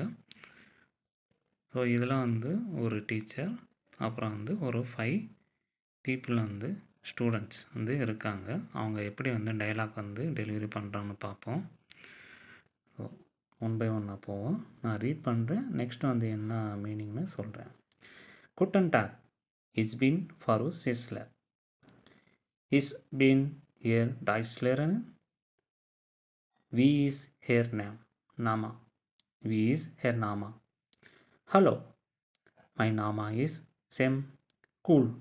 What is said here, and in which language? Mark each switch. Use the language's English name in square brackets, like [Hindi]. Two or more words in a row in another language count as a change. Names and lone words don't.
[Tamil] ஸோ இதில் வந்து ஒரு டீச்சர், அப்புறம் வந்து ஒரு 5 பீப்புள் வந்து ஸ்டூடெண்ட்ஸ் வந்து இருக்காங்க. அவங்க எப்படி வந்து டைலாக் வந்து டெலிவரி பண்ணுறாங்கன்னு பார்ப்போம். ஸோ [English] one by [Tamil] ஒன்னாக போவோம். நான் ரீட் பண்ணுறேன், நெக்ஸ்ட் வந்து என்ன மீனிங்னு சொல்கிறேன். [German] Guten Tag, ich bin Frau Sissler. Ich bin Ihr Deutschlehrerin. Wie ist Ihr Name? Wie ist Ihr Name? Hallo, mein Name ist Sam Cool.